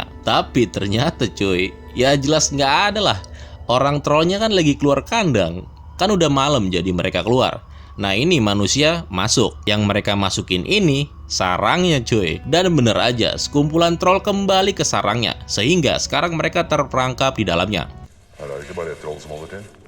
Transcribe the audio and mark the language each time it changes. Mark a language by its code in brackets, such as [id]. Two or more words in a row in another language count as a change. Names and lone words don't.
[id] Tapi ternyata cuy, ya jelas nggak ada lah. Orang trollnya kan lagi keluar kandang. Kan udah malam jadi mereka keluar. Nah ini manusia masuk. Yang mereka masukin ini sarangnya cuy. Dan bener aja sekumpulan troll kembali ke sarangnya. Sehingga sekarang mereka terperangkap di dalamnya. [no] Her er det ikke bare ett troll som holder til.